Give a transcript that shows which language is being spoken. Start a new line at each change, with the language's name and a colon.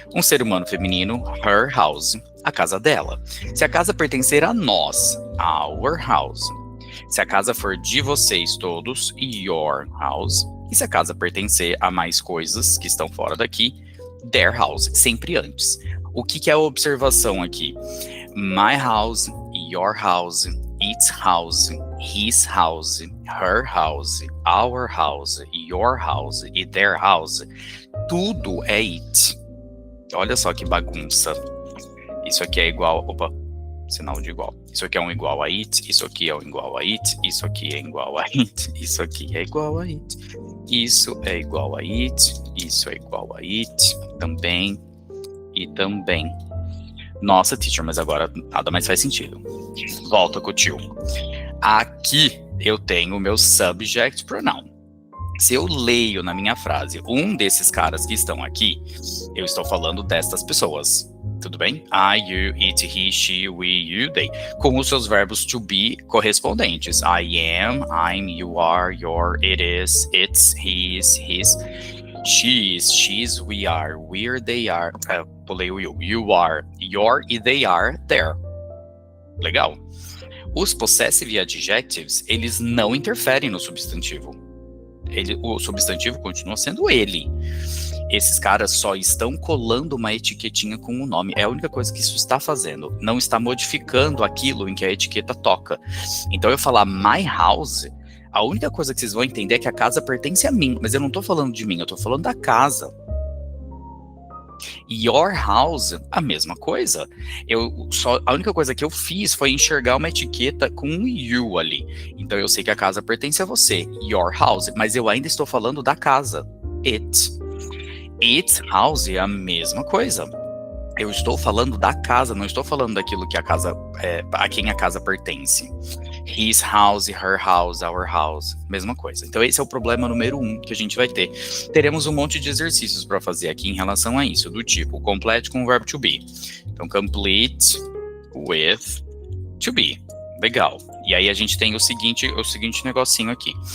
Portuguese: Um ser humano feminino,
English: her house,
Portuguese: a casa dela. Se a casa pertencer a nós,
English: our house.
Portuguese: Se a casa for de vocês todos,
English: your house.
Portuguese: E se a casa pertencer a mais coisas que estão fora daqui,
English: their house,
Portuguese: sempre antes. O que é a observação aqui?
English: My house, your house, its house, his house, her house, our house, your house e their house.
Portuguese: Tudo é
English: it.
Portuguese: Olha só que bagunça. Isso aqui é igual... Opa, sinal de igual. Isso aqui é um igual a it, isso aqui é um igual a it, isso aqui é igual a it, isso aqui é igual a it, isso é igual a it, isso é igual a it, também e também. Nossa, teacher, mas agora nada mais faz sentido. Volta com o tio. Aqui eu tenho o meu subject pronoun. Se eu leio na minha frase um desses caras que estão aqui, eu estou falando destas pessoas. Tudo bem?
English: I, you, it, he, she, we, you, they.
Portuguese: Com os seus verbos to be correspondentes.
English: I am, I'm, you are, your, it is, it's, he is, his, she is, she's, we are, we're, they are.
Portuguese: Pulei o
English: you. You are, your e they are, there.
Portuguese: Legal. Os possessive adjectives, eles não interferem no substantivo. O substantivo continua sendo ele. Esses caras só estão colando uma etiquetinha com o nome. É a única coisa que isso está fazendo. Não está modificando aquilo em que a etiqueta toca. Então eu falar
English: my house,
Portuguese: a única coisa que vocês vão entender é que a casa pertence a mim. Mas eu não estou falando de mim, eu estou falando da casa.
English: Your house,
Portuguese: a mesma coisa. A única coisa que eu fiz foi enxergar uma etiqueta com um you ali. Então eu sei que a casa pertence a você.
English: Your house.
Portuguese: Mas eu ainda estou falando da casa. It. Its house é a mesma coisa. Eu estou falando da casa, não estou falando daquilo que a quem a casa pertence.
English: His house, her house, our house,
Portuguese: mesma coisa. Então esse é o problema número 1 que a gente vai ter. Teremos um monte de exercícios para fazer aqui em relação a isso, do tipo complete com o verbo to be.
English: Então complete with to be.
Portuguese: Legal. E aí a gente tem o seguinte negocinho aqui.